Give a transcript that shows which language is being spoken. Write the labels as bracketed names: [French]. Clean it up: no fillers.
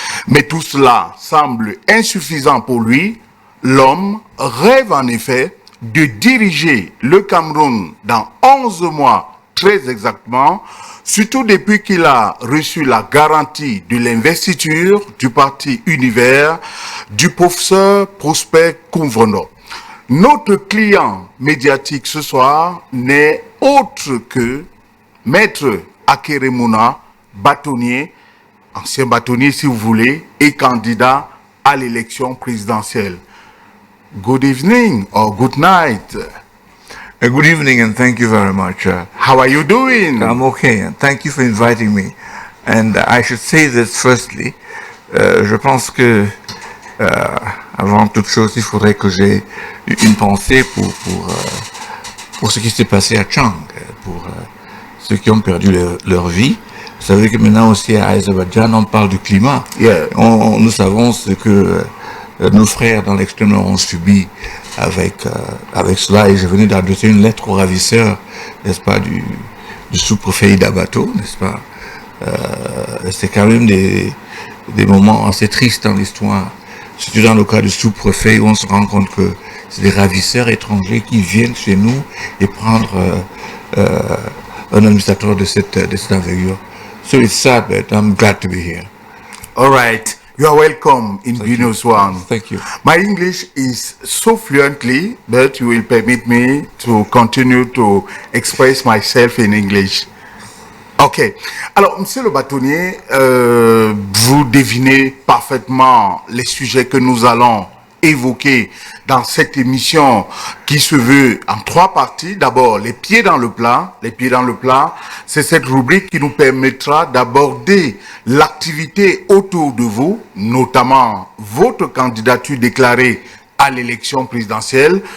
[French] Mais tout cela semble insuffisant pour lui. L'homme rêve en effet de diriger le Cameroun dans 11 mois très exactement, surtout depuis qu'il a reçu la garantie de l'investiture du parti Univers du professeur Prosper Kounvono. Notre client médiatique ce soir n'est autre que Maître Akeremouna, bâtonnier, ancien bâtonnier si vous voulez, et candidat à l'élection présidentielle. [English] Good evening or good night. Good evening and thank you very much. How are you doing? I'm okay and thank you for inviting me. And I should say this firstly, [French] je pense que avant toute chose, il faudrait que j'ai une pensée pour ce qui s'est passé à Chang, pour ceux qui ont perdu leur vie. Vous savez que maintenant aussi à Azerbaïdjan, on parle du climat. [English] Yeah. [French] Nous savons ce que nos frères dans l'extrême nord ont subi avec cela, et je venais d'adresser une lettre au ravisseur, n'est-ce pas, du sous-préfet d'Abato, n'est-ce pas. C'est quand même des moments assez tristes dans l'histoire, surtout dans le cas du sous-préfet où on se rend compte que c'est des ravisseurs étrangers qui viennent chez nous et prendre un administrateur de cette envergure. [English] So it's sad, but I'm glad to be here. All right. You are welcome in Buenos One. Thank you. My English is so fluently that you will permit me to continue to express myself in English. Ok. [French] Alors, monsieur le bâtonnier, vous devinez parfaitement les sujets que nous allons évoquer dans cette émission qui se veut en trois parties. D'abord, les pieds dans le plat. Les pieds dans le plat, c'est cette rubrique qui nous permettra d'aborder l'activité autour de vous, notamment votre candidature déclarée à l'élection présidentielle.